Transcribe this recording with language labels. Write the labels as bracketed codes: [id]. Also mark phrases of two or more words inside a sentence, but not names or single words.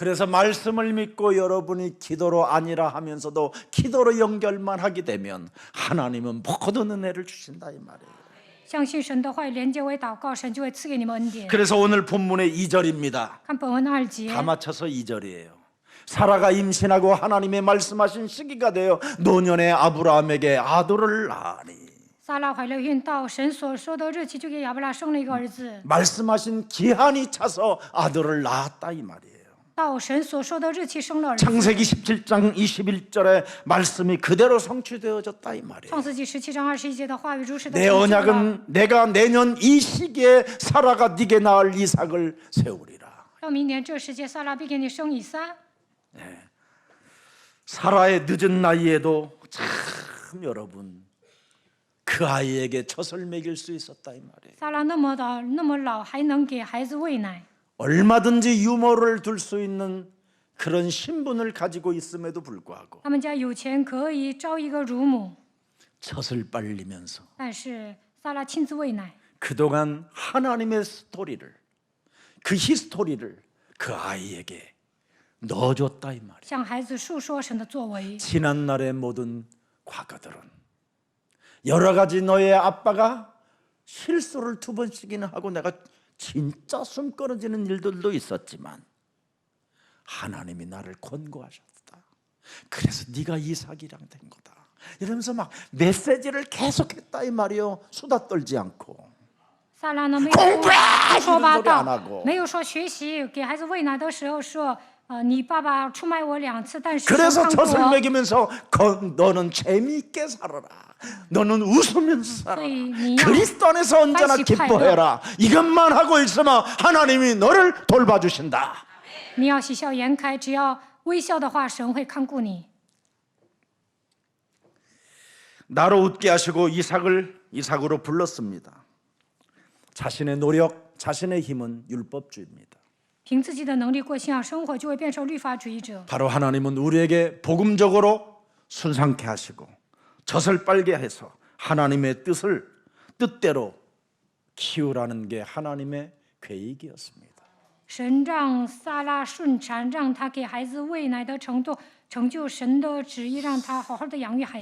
[ko] 그래서 말씀을 믿고 여러분이 기도로 아니라 하면서도 기도로 연결만 하게 되면 하나님은 모든 은혜를 주신다 이 말이에요. [zh] 相信神的话语，连接为祷告，神就会赐给你们恩典。 [ko] 그래서 오늘 본문의 2절입니다. [zh] 看本文的2节， [ko] 다 맞춰서 2절이에요. 사라가 임신하고 하나님의 말씀하신 시기가 되어 노년의 아브라함에게 아들을 낳으니 [zh] 撒拉怀了孕，到神所说的日期，就给亚伯拉生了一个儿子。 [ko] 말씀하신 기한이 차서 아들을 낳았다 이 말이에요. [zh] 到神所说的日期生了儿子。 [ko] 창세기 17장 21절의 말씀이 그대로 성취되어졌다 이 말이에요. [zh] 创世纪17章21节的话语如实的 [ko] 내 [zh] 成就了。 [ko] 언약은 내가 내년 이 시기에 사라가 네게 낳을 이삭을 세우리라. [zh] 到明年这时节，撒拉必给你生以撒。 [ko] 사라의 늦은 나이에도 참 여러분 그 아이에게 젖을 먹일 수 있었다 이 말이에요. [zh] 撒拉那么老，还能给孩子喂奶， [ko] 얼마든지 유머를 둘 수 있는 그런 신분을 가지고 있음에도 불구하고 [zh] 他们家有钱可以招一个乳母， [ko] 젖을 빨리면서 [zh] 但是撒拉亲自喂奶， [ko] 그동안 하나님의 스토리를 그 히스토리를 그 아이에게 넣어줬다 이 말이에요. [zh] 向孩子述说神的作为。 [ko] 지난날의 모든 과거들은 여러 가지 너의 아빠가 실수를 2번씩이나 하고 내가 진짜 숨 끊어지는 일들도 있었지만 하나님이 나를 권고하셨다. 그래서 네가 이삭이랑 된 거다. 이러면서 막 메시지를 계속했다 이 말이요. 수다 떨지 않고 [zh] 撒拉呢没有 [ko] 공부해! [zh] 说八 [ko] 이런 소리 안 [zh] 道 [ko] 하고 ， [zh] 没有说学习。给孩子喂奶的时候说，你爸爸出卖我2次，但是神 [ko] 그래서 [zh] 看过 [ko] 젖을 [zh] 我。 [ko] 먹이면서 너는 재미있게 살아라. 너는 웃으면서 살아라. [zh] 所以你要 [ko] 그리스도 안에서 언제나 [zh] 欢喜快乐。 [ko] 기뻐해라. 이것만 하고 있으면 하나님이 너를 돌봐주신다. [zh] 你要喜笑颜开，只要微笑的话，神会看顾你。 [ko] 나로 웃게 하시고 이삭으로 불렀습니다. 자신의 노력, 자신의 힘은 율법주의입니다. [zh] 凭自己的能力过信仰生活，就会变成律法主义者。 [ko] 바로 하나님은 우리에게 복음적으로 순상케 하시고 젖을 빨게 해서 하나님의 뜻대로 키우라는 게 하나님의 계획이었습니다. [zh] 神让撒拉顺产，让他给孩子喂奶的程度，成就神的旨意，让他好好的养育孩子。